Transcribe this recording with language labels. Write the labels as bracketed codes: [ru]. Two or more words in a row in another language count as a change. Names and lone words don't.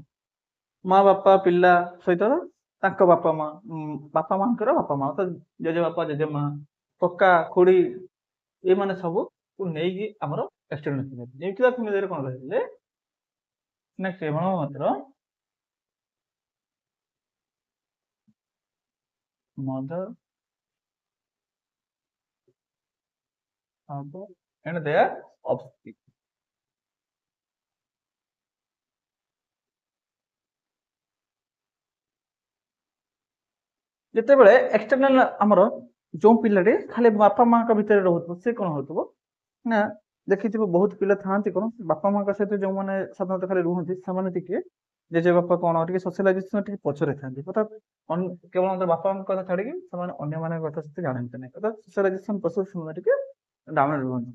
[or] ମା ବାପା ପିଲା ସହିତ ତାଙ୍କ ବାପା ମା ବାପା ମାଙ୍କର ବାପା ମା ତ ଜେଜେ ବାପା ଜେଜେ ମା କକା ଖୁଡି ଏମାନେ ସବୁ ନେଇକି ଆମର [en] extended family nuclear familyରେ [or] କଣ କହିଲେ ନା କେବଳ ମାତ୍ର [en] mother father and their offspring. [or] ଯେତେବେଳେ ଏକ୍ସଟର୍ନାଲ ଆମର ଯୋଉ ପିଲାଟି ଖାଲି ବାପା ମାଙ୍କ ଭିତରେ ରହୁଥିବ ସେ କଣ ହଉଥିବ ନା ଦେଖିଥିବ ବହୁତ ପିଲା ଥାଆନ୍ତି କଣ ବାପା ମାଙ୍କ ସହିତ ଯୋଉମାନେ ସାଧାରଣତଃ ଖାଲି ରୁହନ୍ତି ସେମାନେ ଟିକେ ଜେଜେ ବାପା କଣ ଟିକେ ସୋସିଆଲାଇଜେସନ ଟିକେ ପଛରେ ଥାନ୍ତି ଅର୍ଥାତ୍ କେବଳ ବାପା ମାଙ୍କ କଥା ଛାଡିକି ସେମାନେ ଅନ୍ୟମାନଙ୍କ କଥା ସେତେ ଜାଣନ୍ତି ନାହିଁ ଅର୍ଥାତ୍ [en] socialization process [or] ସେମାନେ ଟିକେ ଡାଉନ ରୁହନ୍ତି।